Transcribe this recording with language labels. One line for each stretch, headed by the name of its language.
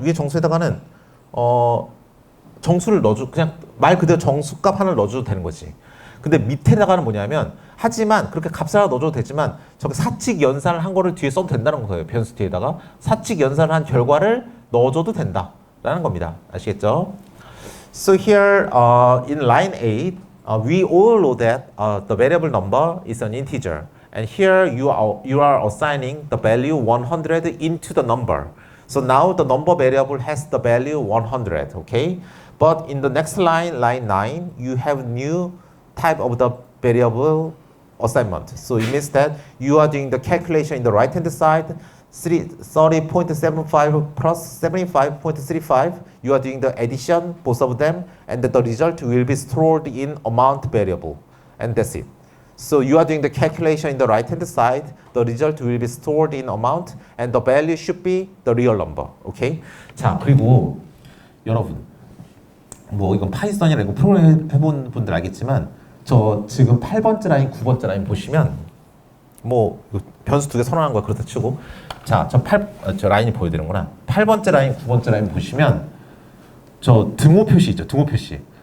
Korean: 위에 정수에다가는 정수를 넣어줘. 그냥 말 그대로 정수값 하나를 넣어줘도 되는 거지. 근데 밑에다가는 뭐냐면 하지만 그렇게 값을 하나 넣어줘도 되지만 저기 사칙 연산을 한 거를 뒤에 써도 된다는 거예요. 변수 뒤에다가 사칙 연산을 한 결과를 넣어줘도 된다라는 겁니다. 아시겠죠?
English: So here in line 8, we all know that the variable number is an integer, and here you are assigning the value 100 into the number. So now the number variable has the value 100. Okay, but in the next line, line 9, you have new type of the variable assignment. So it means that you are doing the calculation in the right hand side, 30.75 plus 75.35. You are doing the addition, both of them, and the result will be stored in amount variable, and that's it. So you are doing the calculation in the right hand side, the result will be stored in amount, and the value should be the real number. Okay?
Korean: 자, 그리고 여러분, 뭐 이건 파이썬이라 이거 프로그램 해본 분들 알겠지만 저 지금 8번째 라인, 9번째 라인 보시면 뭐 변수 두 개 선언한 거야. 그렇다 치고 자, 저 라인이 보여드리는구나. 8번째 라인, 9번째 라인 보시면 저 등호 표시 있죠. 등호 표시.